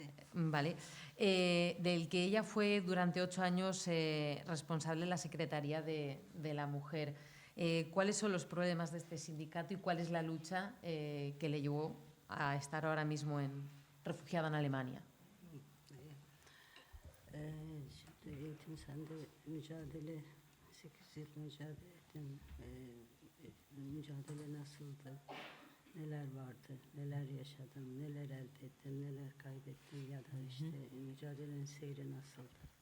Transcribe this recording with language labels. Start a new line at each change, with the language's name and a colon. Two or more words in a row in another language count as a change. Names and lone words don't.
Spanish: Vale. Del que ella fue durante 8 años responsable de la Secretaría de la Mujer. ¿Cuáles son los problemas de este sindicato y cuál es la lucha que le llevó a estar ahora mismo refugiada en Alemania?
Turkish: Şimdi Eğitim Sen'de mücadele, 8 yıl mücadele ettim. Mücadele nasıldı? Neler vardı, neler yaşadım, neler elde ettim, neler kaybettim ya da işte mücadelenin seyri nasıldı?